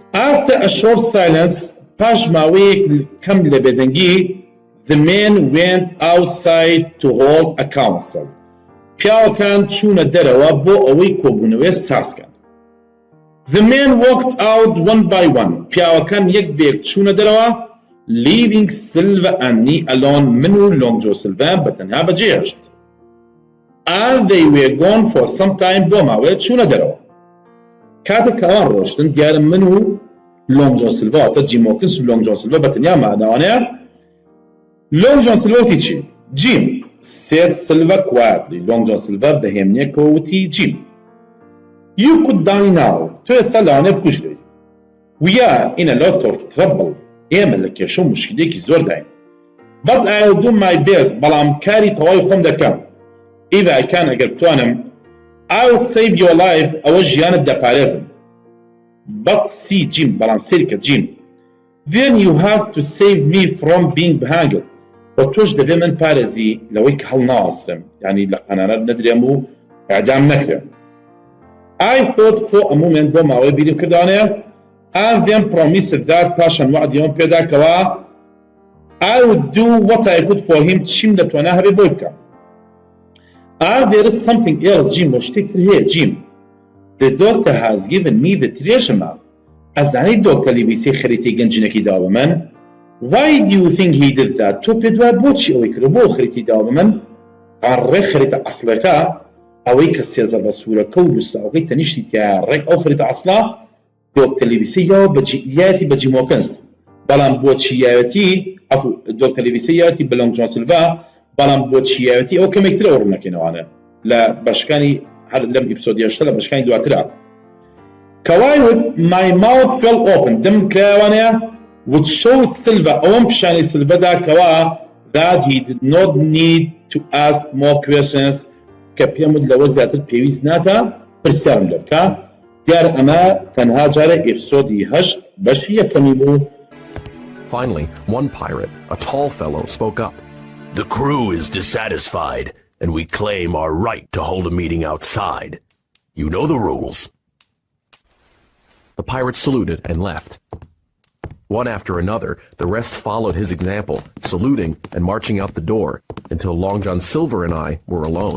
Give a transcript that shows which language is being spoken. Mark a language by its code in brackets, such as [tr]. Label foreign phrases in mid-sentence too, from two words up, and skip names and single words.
[en] After a short silence, [ckb] پاش ماوەیەک کەم لە بێدەنگی [en] the men went outside to hold a council. [ckb] پیاوەکان چوونە دەرەوە بۆ ئەوەی کۆبوونەوەی ساسکەن. [en] The men walked out one by one. [ckb] پیاوەکان یەک بێک چوونە دەرەوە [en] leaving Silva and me alone. [ckb] من و لۆنگ جۆن سیلڤە بەتەنها بەجێهێشت. [en] And they were gone for some time. [ckb] بۆ ماوەیە چوونە دەرەوە. کاتێک کە ئەوان ڕۆشتن دیارە من و لۆنگ جۆن سیلڤە واتە جیمۆکس و لۆنگ جۆن سیلڤە بەتەنیا ماداوانەیە. لۆنگ جۆن سیلڤە وتی چی؟ جیم [en] said Silva quietly. [ckb] لۆنگ جۆن سیلڤە بەهێمنێکەوە وتی جیم [en] You could die now. [ckb] تۆ ئێستا لەوانەیە بکوژرێ. [en] We are in a lot of trouble. [ckb] ئێمە لە کێشە و مشکلێکی زۆر داین. [en] But I will do my best. [ckb] بەڵام کاری تەواوی خۆم دەکەم. [en] If I can [ckb] ئەگەر بتوانم [en] I will save your life. [ckb] ئەوە ژیانت دەپارێزم. [en] But see Jim. [ckb] بەڵام سێریکە Jim. [en] Then you have to save me from being behangled. [ckb] و تۆش دەبێ من پارێزی لەوەی کە هەڵناوەسترم. یعنی لە قەنانە نەدرێم و ئەعدام نەکرێم. [en] I thought for a moment [ckb] بۆ ماوەی بیرم کردوانەیە [en] and then promised that [ckb] پاشان وعدیەوەم پێدا کەوا [en] I would do what I could for him. [ckb] چیم دەتوانە هەبێ بۆی بکەم. [en] And there is something else Jim [ckb] و شتێکتر هەیە [en] Jim. The doctor has given me the treasure map. [ckb] ئەزانەی دۆکتەر لیڤیسی خەریتەی گەنجینەکەی داوە بە من. [en] Why do you think he did that? [ckb] تۆ پێ دوای بۆچی ئەوەی کرد بۆ خەریتی داوە بە من؟ ڕێک خەریتە ئەسڵەکە ئەوەی کە سێزە بە سوورەکە و لوستاوەکەی تەنیشتی تیا ڕێک ئەو خەریتە ئەسڵا دۆکتەر لیڤیسی یاوە یایەتی بە جیمۆکس. بەڵام بۆچی یاوەتی دۆکتەر لیڤیسی یاوەتی بە لۆنگ جۆن سیلڤە بەڵام بۆچی یاوەتی ئەو کەمێکترە ئەو ڕوونەکەینەوانە لە بەشەکانی هەر لەم ئێپیسۆدی هەشتە لە بەشەکانی دواترە. [en] کەوایوت my mouth fell open. [ckb] دم کراوانەیە [en] which showed Silva [ckb] ئەوەم پیشانی سیلڤەدا کەوا [en] that he did not need to ask more questions [ckb] کە پێم وت لەوە زیاتر پێویست ناکە پرسیارم لێ بکە. دیار ئەمە تەنها جارە ئێپیسۆدی هەشت بەشی یەکەمی بوو. [en] Finally, one pirate, a tall fellow, spoke up. The crew is dissatisfied, and we claim our right to hold a meeting outside. You know the rules. The pirates saluted and left. One after another, the rest followed his example, saluting and marching out the door, until Long John Silver and I were alone.